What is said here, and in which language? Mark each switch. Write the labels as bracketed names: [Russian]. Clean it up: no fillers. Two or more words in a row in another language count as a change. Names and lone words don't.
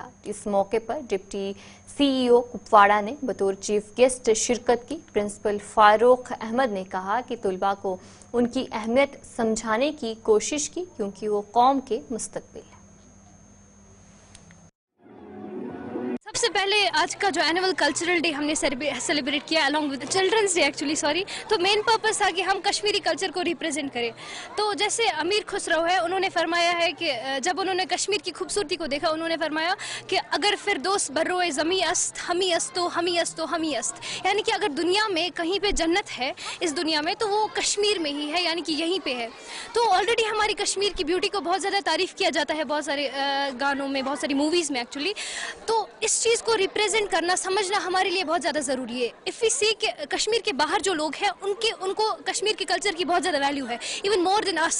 [Urdu] اس موقع پر [English] deputy CEO [Urdu] کپواڑہ نے بطور [English] chief guest [Urdu] شرکت کی. پرنسپل فاروق احمد نے کہا کہ طلبہ کو ان کی اہمیت سمجھانے کی کوشش کی، کیونکہ وہ قوم کے مستقبل ہے. सबसे سے پہلے آج کا جو [English] annual cultural day [Urdu] ہم نے سیلیبریٹ کیا [English] along with children's day [Urdu] ایکچولی تو [English] main purpose [Urdu] تھا کہ ہم کشمیری کلچر کو ریپریزنٹ کریں. تو جیسے امیر خسرو ہے, انہوں نے فرمایا ہے کہ جب انہوں نے کشمیر کی خوبصورتی کو دیکھا, انہوں نے فرمایا کہ [Persian] اگر فردوس بروئے زمیں است ہمی است [Urdu] و ہمی است و ہمی است, یعنی کہ اگر دنیا میں کہیں پہ جنت ہے اس دنیا میں تو وہ کشمیر میں ہی ہے, یعنی کہ یہیں پہ ہے. تو آلریڈی ہماری کشمیر کی بیوٹی کو بہت زیادہ تعریف کیا جاتا ہے بہت سارے گانوں میں, بہت ساری موویز میں ایکچولی. تو اس چیز کو ریپریزنٹ کرنا, سمجھنا ہمارے لیے بہت زیادہ ضروری ہے. [English] if we see [Urdu] کہ کشمیر کے باہر جو لوگ ہیں ان کو کشمیر کے کلچر کی بہت زیادہ ویلیو ہے, [English] even more than us.